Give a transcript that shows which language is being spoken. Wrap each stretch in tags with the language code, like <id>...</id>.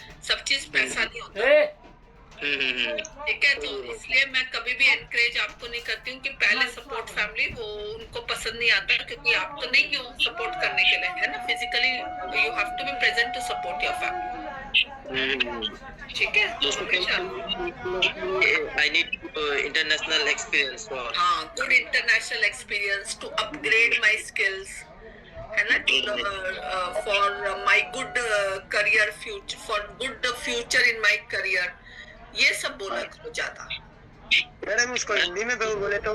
<hi>सब चीज पैसा नहीं होता। ठीक है, तो इसलिए मैं कभी भी एनकरेज आपको नहीं करती हूँ कि पहले सपोर्ट फैमिली, वो उनको पसंद नहीं आता, क्योंकि आप तो नहीं हो सपोर्ट करने के लिए, है ना,</hi> <en>Physically you have to be present to support your family.</en> <hi>ठीक है, तो</hi> <en>I need international experience for हाँ, good international experience to upgrade my skills, है ना, for my good career future, for good future in my career,</en> <hi>ये सब बोला करो ज्यादा। मैडम उसको हिंदी में दो बोले तो</hi>